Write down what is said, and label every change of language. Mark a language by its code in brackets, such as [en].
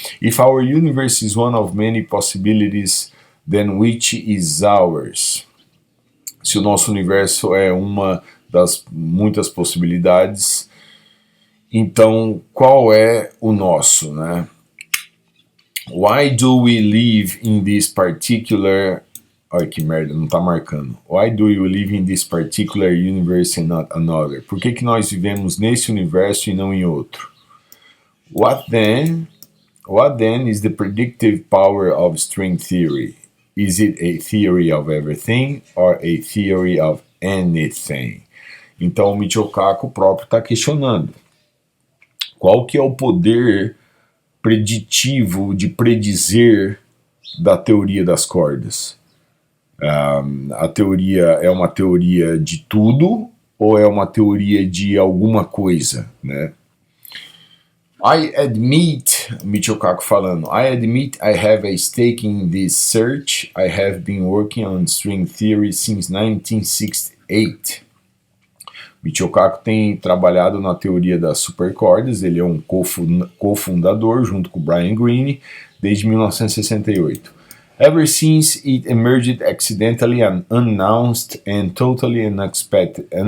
[en] If our universe is one of many possibilities, then which is ours? [pt] Se o nosso universo é uma das muitas possibilidades, então qual é o nosso, né? [en] Why do we live in this particular... [pt] Olha que merda, não tá marcando. [en] Why do you live in this particular universe and not another? [pt] Por que nós vivemos nesse universo e não em outro? [en] What then is the predictive power of string theory? Is it a theory of everything or a theory of anything? [pt] Então o Michio Kaku próprio está questionando. Qual que é o poder preditivo de predizer da teoria das cordas? A teoria é uma teoria de tudo ou é uma teoria de alguma coisa, né? [en] I admit, Michio Kaku falando, I admit I have a stake in this search. I have been working on string theory since 1968. [pt] Michio Kaku tem trabalhado na teoria das supercordas, ele é um cofundador junto com Brian Greene desde 1968. [en] Ever since it emerged accidentally and unannounced and totally unexpected.